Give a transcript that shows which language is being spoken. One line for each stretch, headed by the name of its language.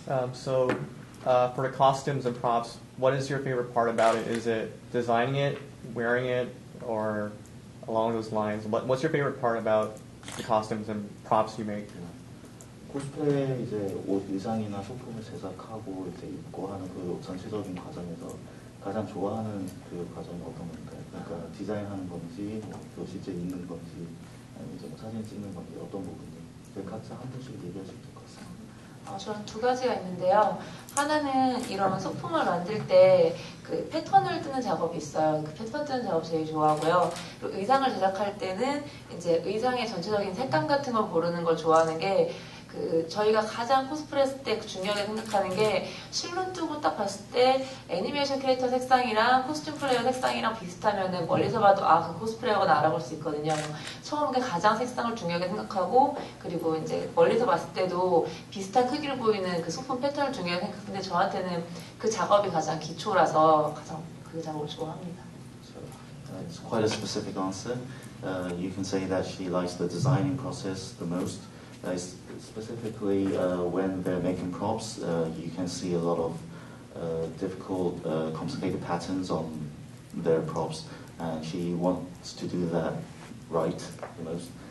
English: For the costumes and props, what is your favorite part about it? Is it designing it, wearing it, or along those lines? What's your favorite part about the costumes and props you make?
Korean: 코스프레 이제 옷 의상이나 소품을 제작하고 이제 입고 하는 그 전체적인 과정에서 가장 좋아하는 그 과정이 어떤 건가요? 그러니까 디자인하는 건지, 또 실제 입는 건지, 아니면 이제 사진 찍는 건지 어떤 부분이? 각자 한 분씩 얘기하시면 될 것 같습니다. 저는 두 가지가 있는데요. 하나는 이런 소품을 만들 때 그 패턴을 뜨는 작업이 있어요. 그 패턴 뜨는 작업 제일 좋아하고요. 그리고 의상을 제작할 때는 이제 의상의 전체적인 색감 같은 걸 고르는 걸 좋아하는 게 저희가 가장 코스프레 했을 때 중요하게 생각하는 게 실눈 뜨고 딱 봤을 때 애니메이션 캐릭터 색상이랑 코스튬 플레이어 색상이랑 비슷하면은 멀리서 봐도 그 코스프레어가 알아볼 수 있거든요. 처음에 가장 색상을 중요하게 생각하고 그리고 이제 멀리서 봤을 때도 비슷한 크기를 보이는 그 소품 패턴을 중요하게 생각하는데 저한테는 그 작업이 가장 기초라서 가장 그 작업을 좋아합니다.
English: So, it's quite a specific answer. You can say that she likes the designing process the most. Specifically, when they're making props, you can see a lot of difficult, complicated patterns on their props, and she wants to do that right the most.